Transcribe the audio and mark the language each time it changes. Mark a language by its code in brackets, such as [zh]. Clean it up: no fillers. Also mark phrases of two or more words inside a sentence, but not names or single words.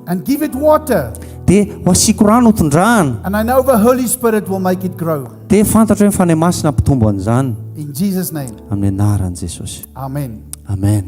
[en] and give it water. [mg] Dia ho asiko rano hotondrahana. [en] And I know the Holy Spirit will make it grow. [mg] Dia fantatro hoe ny fanahy masina mpitombo an'izany [en] In Jesus' name. [mg] amin'ny anaran'i Jesosy. [en] Amen. [mg] Amen.